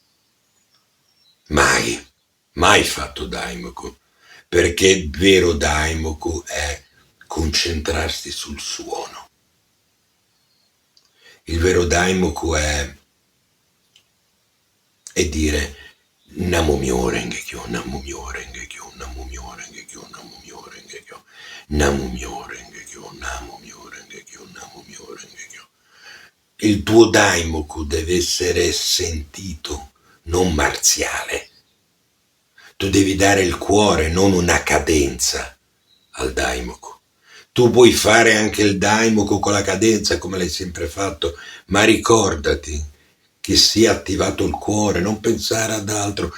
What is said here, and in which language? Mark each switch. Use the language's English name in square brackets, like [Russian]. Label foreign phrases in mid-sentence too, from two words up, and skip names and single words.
[Italian] Mai, mai fatto Daimoku, perché il vero Daimoku è concentrarsi sul suono. Il vero Daimoku è dire Namo Myo Renge Kyo, Namo Myo Renge Kyo, Namo Myo Renge Kyo, Namo Myo Renge Kyo, Namo Myo Renge Kyo, Namo Myo Renge Kyo, Namo Myo Renge Kyo. Il tuo Daimoku deve essere sentito, non marziale. Tu devi dare il cuore, non una cadenza al Daimoku. Tu puoi fare anche il Daimoku con la cadenza come l'hai sempre fatto, ma ricordati che sia attivato il cuore, non pensare ad altro.